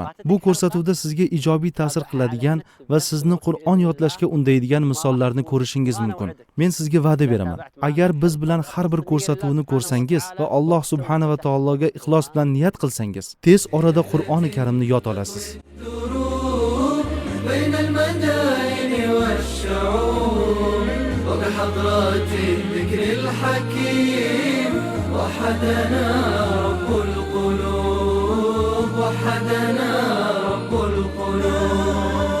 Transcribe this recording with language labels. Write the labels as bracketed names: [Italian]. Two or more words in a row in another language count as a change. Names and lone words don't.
[Uzbek] Bu ko'rsatuvda sizga ijobiy ta'sir qiladigan va sizni Qur'on yodlashga undaydigan misollarni ko'rishingiz mumkin. Men sizga va'da beraman. Agar biz bilan har bir ko'rsatuvni ko'rsangiz va Alloh [Arabic] سبحانه وتعالى [Uzbek] ixlos bilan niyat qilsangiz, tez orada Qur'oni Karimni yod olasiz. [Arabic] وبحضرات الذكر الحكيم وحدنا رب القلوب وحدنا رب القلوب.